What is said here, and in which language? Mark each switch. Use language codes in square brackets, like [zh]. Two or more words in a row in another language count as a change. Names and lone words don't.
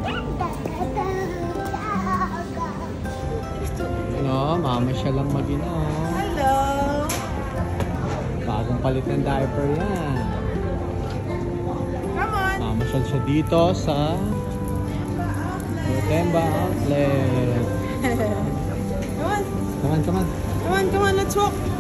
[tl] No, mama siya lang mag-ina. [en] Hello! [tl] Bagong palit ng diaper yan. [en] Come on! [tl] Mamasyal siya dito sa Temba Outlet. [en] Come on! Come on, come on. Come on, come on, let's walk!